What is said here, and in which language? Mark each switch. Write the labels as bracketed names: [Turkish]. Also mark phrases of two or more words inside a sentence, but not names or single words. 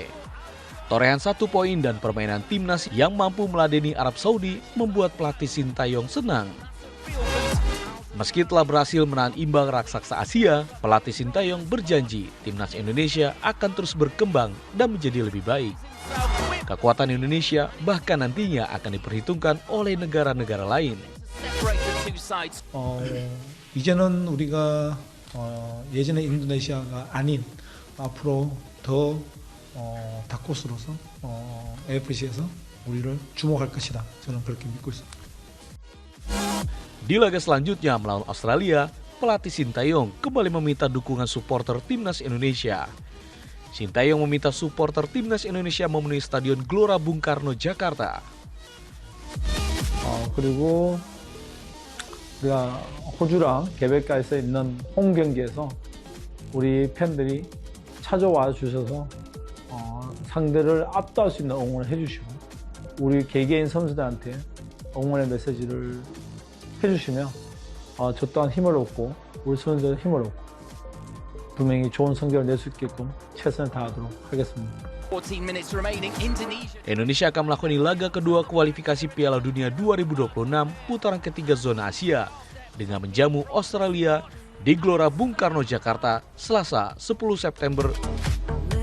[Indonesian] Torehan 1 poin dan permainan timnas yang mampu meladeni Arab Saudi membuat pelatih Sinteyong senang. Meski telah berhasil menahan imbang raksasa Asia, pelatih Sinteyong berjanji timnas Indonesia akan terus berkembang dan menjadi lebih baik. Kekuatan Indonesia bahkan nantinya akan diperhitungkan oleh negara-negara lain. [Korean] 이제는 우리가 예전의 인도네시아가 아닌 앞으로 더 다코스로서 AFC에서 우리를 주목할 것이다. 저는 그렇게 믿고 있습니다. [Indonesian] Di laga selanjutnya melawan Australia, pelatih Sinteyong kembali meminta dukungan supporter timnas Indonesia. Sinteyong meminta supporter timnas Indonesia memenuhi Stadion Gelora Bung Karno, Jakarta. [Korean] 그리고 우리가 호주랑 개베카에서 있는 홈 경기에서 우리 팬들이 찾아와 주셔서 상대를 압도할 수 있는 응원을 해주시고 우리 개개인 선수들한테 응원의 메시지를 해주시면 저 또한 힘을 얻고 우리 선수들 힘을 얻고 분명히 좋은 성적을 낼 수 있게끔 최선을 다하도록 하겠습니다. [Indonesian] Indonesia akan melakoni laga kedua kualifikasi Piala Dunia 2026 putaran ketiga zona Asia dengan menjamu Australia di Gelora Bung Karno, Jakarta, Selasa 10 September